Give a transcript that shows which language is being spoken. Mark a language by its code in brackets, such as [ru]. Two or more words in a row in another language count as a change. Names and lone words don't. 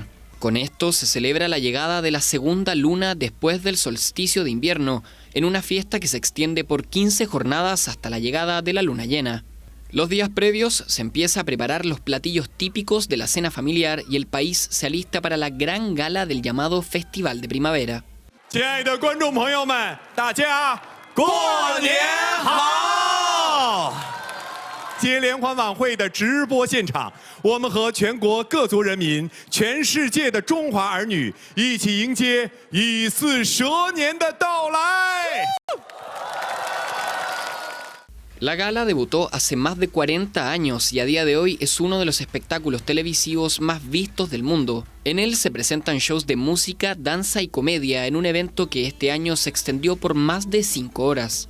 [es] Con esto se celebra la llegada de la segunda luna después del solsticio de invierno, en una fiesta que se extiende por 15 jornadas hasta la llegada de la luna llena. Los días previos se empieza a preparar los platillos típicos de la cena familiar y el país se alista para la gran gala del llamado Festival de Primavera. [zh] 亲爱的观众朋友们，大家过年好！接联欢晚会的直播现场，我们和全国各族人民、全世界的中华儿女一起迎接乙巳蛇年的到来。 [es] La gala debutó hace más de 40 años y a día de hoy es uno de los espectáculos televisivos más vistos del mundo. En él se presentan shows de música, danza y comedia en un evento que este año se extendió por más de 5 horas.